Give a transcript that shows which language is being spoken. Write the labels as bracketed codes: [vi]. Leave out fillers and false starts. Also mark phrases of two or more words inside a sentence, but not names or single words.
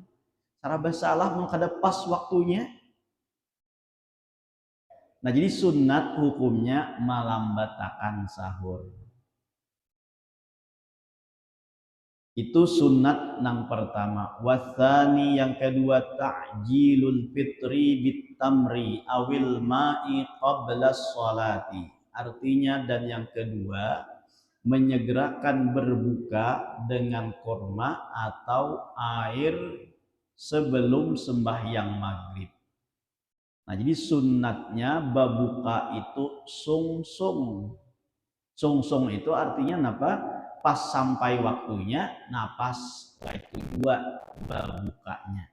[bjn] Cara bersalah kada pas waktunya. Nah jadi sunat hukumnya melambatakan sahur. [id] Itu sunat yang pertama. [ar] Wasani [id] yang kedua [ar] تعجيل الفطر بتمر أو الماء قبل الصلاة. [id] Artinya dan yang kedua menyegerakan berbuka dengan kurma atau air sebelum sembahyang maghrib. [bjn] Nah jadi sunatnya babuka itu sungsung. Sungsung itu artinya apa? Pas sampai waktunya, pas itu juga babukanya.